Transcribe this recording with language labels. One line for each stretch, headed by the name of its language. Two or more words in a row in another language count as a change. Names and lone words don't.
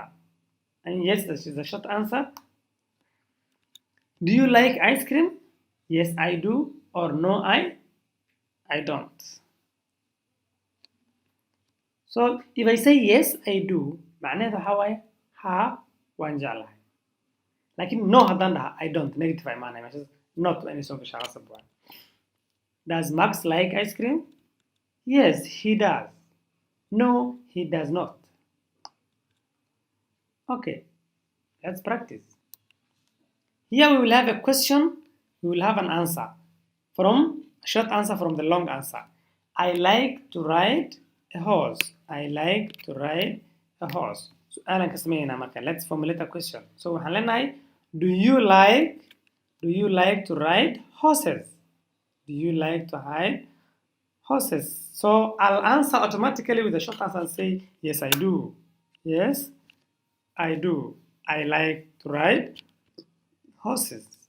English: And yes, this is a short answer. Do you like ice cream? Yes, I do. Or no, I don't. So if I say yes, I do,
Arabic: معناها ها
Somali: waan jeclahay. لكن no haddaan dhaha
English: I don't negative
Somali: ay imaanaya meeshas not waa inay soo gashaa qasab waa.
English: Does Max like ice cream? Yes, he does. No, he does not. Okay, let's practice. Here we will have a question, we will have an answer from a short answer from the long answer. I like to ride a horse. I like to ride a horse.
Arabic: سؤالا كسمينا marka.
English: Let's formulate a question.
Somali: So waxaan leenahay,
English: do you like to ride horses? Do you like to ride horses? So I'll answer automatically with a short answer and say, yes, I do. Yes, I do. I like to ride horses.